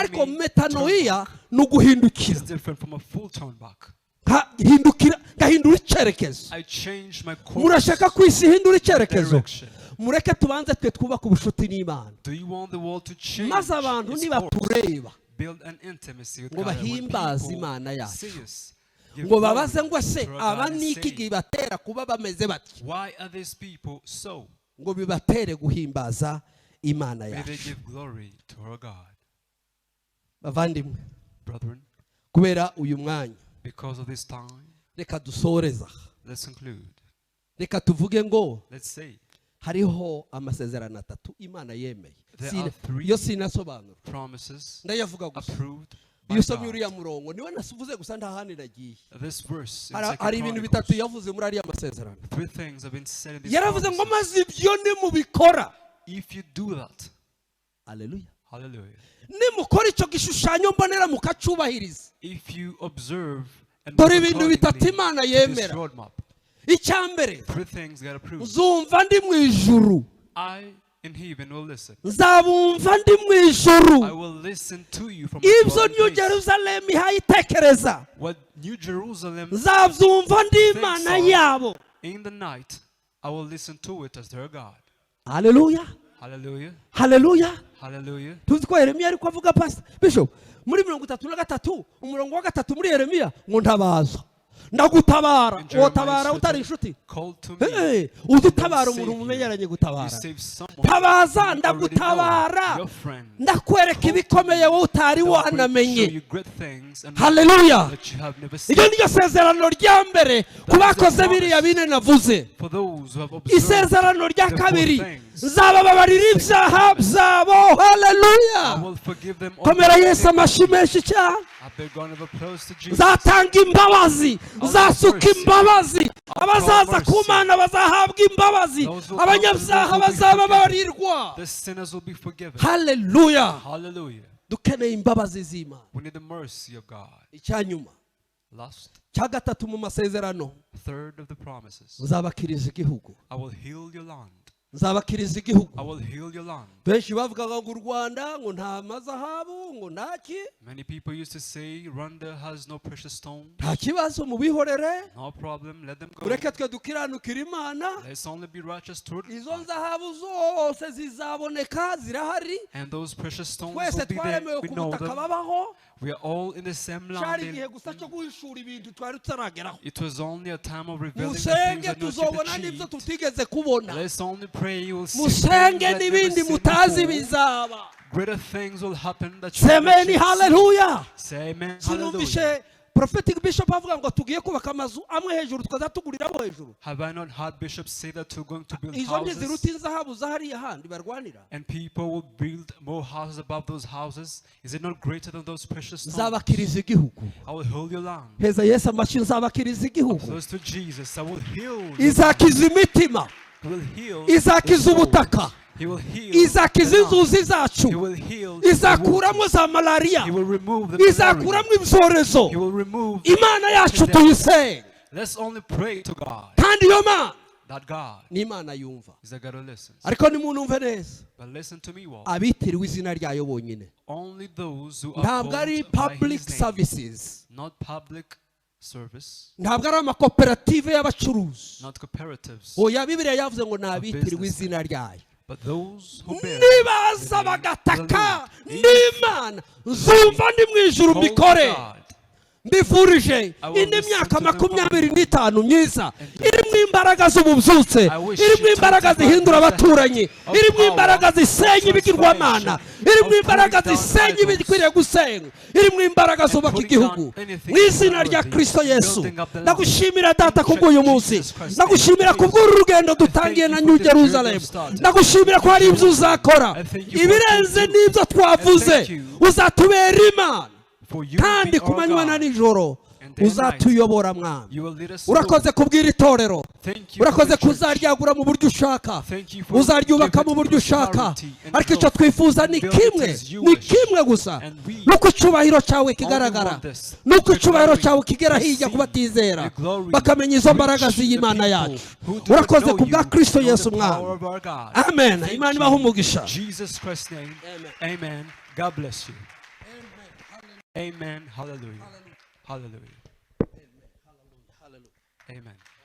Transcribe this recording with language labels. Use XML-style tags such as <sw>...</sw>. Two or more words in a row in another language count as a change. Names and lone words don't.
<rw>ariko metanoia</rw> <en>turn</en> <rw>ni uguhindukira.</rw> <en>is different from a full turn back.</en> <rw>Ngahindura icyerekezo.</rw> <en>I changed my course.</en> <rw>Murashaka ku isi ihindura icyerekezo?</rw> <en>Direction.</en> <rw>Mureke tubanze twe twubaka ubushuti n'Imana,</rw> <en>Do you want the world to change?</en> <rw>maze abantu</rw> <en>its</en> <rw>nibatureba</rw> <en>course? Build an intimacy with</en> <rw>ngo</rw> <en>God. And when</en> <rw>bahimbaze</rw> <en>people</en> <rw>Imana yacu,</rw> <en>see us, give</en> <rw>ngo</rw> <en>glory</en> <rw>babaze ngo se</rw> <en>to our</en> <rw>aba</rw> <en>God and</en> <rw>ni iki</rw> <en>say,</en> <rw>kibatera kuba bameze bati,</rw> <en>why are these people so?</en> <rw>ngo bibatere guhimbaza Imana</rw> <en>May they</en> <rw>yacu.</rw> <en>give glory to our God.</en> <rw>bavandimwe</rw> <en>Brethren,</en> <rw>kubera uyu mwanya</rw> <en>because of this time,</en> <rw>reka dusoreza</rw> <en>let's conclude.</en> <rw>reka tuvuge ngo</rw> <en>Let's say</en> <rw>hariho amasezerano atatu Imana yemeye</rw> <en>There are three</en> <rw>iyo sinasobanura</rw> <en>promises</en> <rw>ndayavuga gusa</rw> <en>approved by</en> <rw>iyo usomye</rw> <en>God.</en> <rw>uriya murongo niwe nasuvuze gusa nta handi nagiye</rw> <en>This verse in</en> <rw>hari</rw> <en>2</en> <rw>ibintu bitatu</rw> <en>Chronicles,</en> <rw>yavuze muri ariya masezerano</rw> <en>three things have been said in this</en> <rw>yaravuze ngo</rw> <en>promises.</en> <rw>maze ibyo nimubikora</rw> <en>If you do that,</en> <rw>haleluya</rw> <en>hallelujah.</en> <rw>nimukora icyo gishushanyo mbonera mukacubahiriza</rw> <en>If you observe and</en> <rw>dore</rw> <en>move</en> <rw>ibintu bitatu</rw> <en>accordingly</en> <rw>Imana</rw> <en>to this</en> <rw>yemera</rw> <en>roadmap,</en> <rw>icya mbere</rw> <en>three things get approved.</en> <rw>nzumva ndi mu ijuru</rw> <en>I in heaven will listen.</en> <rw>nzabumva ndi mu ijuru</rw> <en>I will listen to you from</en> <rw>ibyo</rw> <en>the New dwelling place.</en> <rw>Jerusalem ihayitekereza</rw> <en>What New Jerusalem</en> <rw>nzabyumva ndi Imana yabo</rw> <en>in the night, I will listen to it as their God.</en> <rw>haleluya</rw> <en>Hallelujah.</en> <rw>haleluya</rw> <en>Hallelujah.</en> <rw>tuzi ko Yeremiya ariko avuga</rw> <en>pastor bishop</en> <rw>muri 33 umurongo wa gatatu muri Yeremiya ngo ntabaza ndagutabara</rw> <en>In Jeremiah</en> <rw>wotabara</rw> <en>it's</en> <rw>utari</rw> <en>written,</en> <rw>inshuti</rw> <en>call to me. hey and</en> <rw>udutabara</rw> <en>I'll</en> <rw>umuntu</rw> <en>save you.</en> <rw>mumenyeranye</rw> <en>You</en> <rw>gutabara</rw> <en>save someone</en> <rw>tabaza</rw> <en>you already know,</en> <rw>ndagutabara</rw> <en>your friend.</en> <rw>ndakwereka ibikomeye wowe utari</rw> <en>That will show</en> <rw>wanamenye</rw> <en>you great things and</en> <rw>haleluya</rw> <en>that you have never seen.</en> <rw>iryo niryo sezerano rya mbere ku bakoze biriya bine navuze</rw> <en>For those who have observed</en> <rw>isezerano rya</rw> <en>the four</en> <rw>kabiri</rw> <en>things,</en> <rw>nzabababarira ibyaha byabo</rw> <en>I</en> <rw>haleluya</rw> <en>will forgive them all</en> <rw>komera</rw> <en>their</en> <rw>Yesu amashyi menshi cyane</rw> <en>I beg God of applause to Jesus.</en> <rw>nzatanga imbabazi nzasuka imbabazi abazaza ku Mana bazahabwa imbabazi abanyabyaha bazababarirwa</rw> <en>The sinners will be forgiven.</en> <rw>haleluya</rw> <en>Hallelujah.</en> <rw>dukeneye imbabazi z'Imana</rw> <en>We need the mercy of God.</en> <rw>icyanyuma</rw> <en>Last,</en> <rw>cya gatatu mu masezerano</rw> <en>third of the promises.</en> <rw>nzabakiriza igihugu</rw> <en>I will heal your land.</en> <rw>nzabakiriza igihugu</rw> <en>I will heal your land.</en> <rw>benshi bavugaga ngo u Rwanda ngo nta mazahabu ngo ntaki</rw> <en>Many people used to say Rwanda has no precious stone.</en> <rw>nta kibazo mubihorere</rw> <en>No problem, let them go.</en> <rw>ureke twe dukiranukira Imana</rw> <en>Let's only be righteous toward</en> <rw>izo</rw> <en>God.</en> <rw>nzahabu zose zizaboneka zirahari</rw> <en>And those precious stones</en> <rw>twese</rw> <en>will be there.</en> <rw>twaremewe</rw> <en>We</en> <rw>ku</rw> <en>know</en> <rw>butaka</rw> <en>them.</en> <rw>babaho</rw> <en>We are all in the same</en> <rw>cyari</rw> <en>land.</en> <rw>igihe gusa cyo guhishura ibintu twari tutarageraho</rw> <en>It was only a time of revealing the things</en> <rw>musenge</rw> <en>that not</en> <rw>tuzobona</rw> <en>yet</en> <rw>n'ibyo</rw> <en>achieved.</en> <rw>tutigeze kubona</rw> <en>Let's only pray you will see</en> <rw>musenge</rw> <en>things that never</en> <rw>n'ibindi</rw> <en>seen</en> <rw>mutazi</rw> <en>before.</en> <rw>bizaba</rw> <en>Greater things will happen that you have not</en> <rw>semeni</rw> <en>yet seen.</en> <rw>haleluya</rw> <en>Say amen. Hallelujah.</en> <rw>sinumvishe</rw> <en>prophetic bishop</en> <rw>avuga ngo tugiye kubaka amazu amwe hejuru tukaza tuguriraho hejuru</rw> <en>Have I not heard bishops say that we're going to build</en> <rw>izo ntiziruta</rw> <en>houses</en> <rw>inzahabu zahariya handi barwanira</rw> <en>and people will build more houses above those houses? Is it not greater than those precious stones?</en> <rw>nzabakiriza igihugu</rw> <en>I will heal your land.</en> <rw>heza Yesu amashyi nzabakiriza igihugu</rw> <en>Close to Jesus, I will heal.</en> <rw>izakiza imitima</rw> <en>He will heal.</en> <rw>izakiza</rw> <en>the soul.</en> <rw>ubutaka</rw> <en>He will heal.</en> <rw>izakiza</rw> <en>the land.</en> <rw>inzuzi</rw> <en>He</en> <rw>zacu</rw> <en>will heal. the</en> <rw>izakuramo</rw> <en>waters.</en> <rw>za malariya</rw> <en>He will remove the malaria.</en> <rw>izakuramo ibyorezo</rw> <en>He will remove.</en> <rw>imana yacu</rw> <en>the-</en> <rw>tuyisenge</rw> <en>Let's only pray to God.</en> <rw>kandi iyo mana</rw> <en>That God</en> <rw>ni imana yumva</rw> <en>is a God who listens.</en> <rw>ariko nimunumve neza</rw> <en>But listen to me, well.</en> <rw>abitiriwe izina ryayo bonyine</rw> <en>Only those who are</en> <rw>ntabwo ari</rw> <en>called by public His name, services not public service,</en> <rw>ntabwo ari amakoperative y'abacuruzi</rw> <en>not cooperatives,</en> <rw>oya bibiliya yavuze ngo ni abitiriwe</rw> <en>business.</en> <rw>izina ryayo</rw> <en>but those who bear</en> <rw>nibaza</rw> <en>the name of the</en> <rw>bagataka</rw> <en>Lord.</en> <rw>n'imana nzumva ndi mu ijuru</rw> <en>Call to</en> <rw>mbikore</rw> <en>God.</en> <rw>mbifurije</rw> <en>I will</en> <rw>indi</rw> <en>listen</en> <rw>myaka</rw> <en>to them</en> <rw>25 myiza</rw> <en>and</en> <rw>irimo imbaraga z'ububyutse</rw> <en>I wish</en> <rw>irimo</rw> <en>you</en> <rw>imbaraga</rw> <en>25</en> <rw>zihindura abaturanyi</rw> <en>of</en> <rw>irimo</rw> <en>power,</en> <rw>imbaraga zisenya</rw> <en>of</en> <rw>ibigirwamana</rw> <en>transformation,</en> <rw>irimo</rw> <en>of</en> <rw>imbaraga</rw> <en>pulling down</en> <rw>zisenya</rw> <en>idols,</en> <rw>ibikwiriye gusenywa irimo imbaraga zubaka</rw> <en>pulling</en> <rw>igihugu</rw> <en>down anything</en> <rw>mu izina rya</rw> <en>worthy,</en> <rw>Kristo Yesu</rw> <en>building up the land.</en> <rw>ndagushimira data kubw'uyu munsi</rw> <en>Jesus Christ.</en> <rw>ndagushimira kubw'uru rugendo dutangiye na New Jerusalem ndagushimira ko hari ibyo uzakora</rw> <en>I thank you for</en> <rw>ibirenze</rw> <en>what you do.</en> <rw>n'ibyo twavuze</rw> <en>I thank you.</en> <rw>uzatubera imana</rw> <en>For you</en> <rw>kandi</rw> <en>be</en> <rw>ku</rw> <en>our</en> <rw>manywa na</rw> <en>God.</en> <rw>nijoro</rw> <en>And day and night.</en> <rw>uzatuyobora mwami</rw> <en>You will lead us</en> <rw>urakoze</rw> <en>through.</en> <rw>kubwira itorero</rw> <en>Thank you</en> <rw>urakoze</rw> <en>for the church.</en> <rw>kuzaryagura mu buryo ushaka</rw> <en>Thank you for</en> <rw>uzaryubaka</rw> <en>giving</en> <rw>mu buryo ushaka</rw> <en>prosperity and</en> <rw>ariko icyo</rw> <en>growth.</en> <rw>twifuza ni</rw> <en>Build it</en> <rw>kimwe</rw> <en>as you</en> <rw>ni</rw> <en>wish.</en> <rw>kimwe gusa</rw> <en>And we</en> <rw>nuko icyubahiro cyawe kigaragara</rw> <en>want this.</en> <rw>nuko</rw> <en>The</en> <rw>icyubahiro</rw> <en>glory</en> <rw>cyawe kigera</rw> <en>to</en> <rw>hirya</rw> <en>see</en> <rw>ku batizera</rw> <en>the glory</en> <rw>bakamenya izo mbaraga</rw> <en>reach</en> <rw>z'iyi</rw> <en>the</en> <rw>Mana</rw> <en>people</en> <rw>yacu</rw> <en>who do not</en> <rw>urakoze</rw> <en>know</en> <rw>ku bwa</rw> <en>you,</en> <rw>Kristo</rw> <en>know</en> <rw>Yesu</rw> <en>the</en> <rw>mwami</rw> <en>power of our God.</en> <rw>amen</rw> <en>Thank</en> <rw>imana</rw> <en>you.</en> <rw>ibahe umugisha</rw> <en>Jesus Christ's name. Amen. Amen. God bless you. Amen. Hallelujah. Hallelujah. Amen.</en>